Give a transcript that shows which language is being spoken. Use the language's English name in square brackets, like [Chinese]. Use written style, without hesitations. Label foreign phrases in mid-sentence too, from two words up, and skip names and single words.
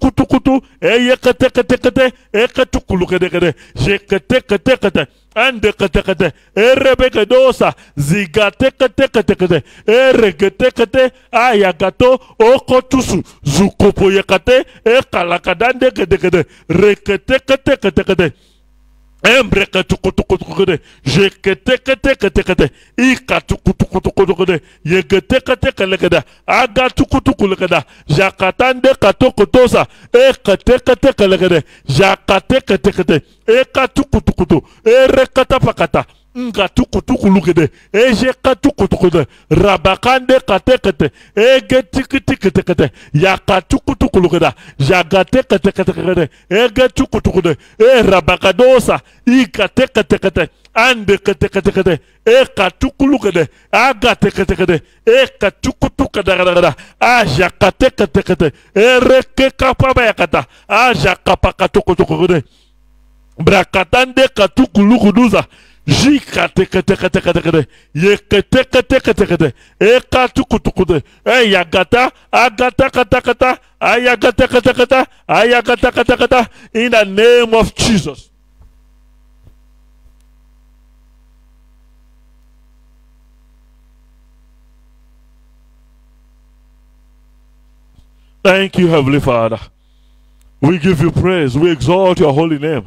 [English] eyekete kete kete ekatukulukede jekete kete ande kete erebeke dosa zigate kete eregete ayagato okotusu zukopo yakate ekalakadande kete rekete kete Embreka tukutukutukede, jekete, ika tukutukutukede, yegete aga tukutukulekeda, jakatande katokotosa, ekete, jakate, eka tukutukutu, erekata pakata, nga tukutukulukede, ejeka tukutukede, rabakande kate, egetikite, yaka tukutukulukeda, jagate kete, egetukutukede, rabakadosa, ikate ande kete eka tukulukede aga kete eka tukutukada aja kete ereke kapaba yakata aja kapaka tukutukede brakatande katukulukuduza jikate kete yekete eka tukutukude yagata agata kata ayagata kata ayagata kata in the name of Jesus. Thank you, Heavenly Father. We give you praise. We exalt your holy name.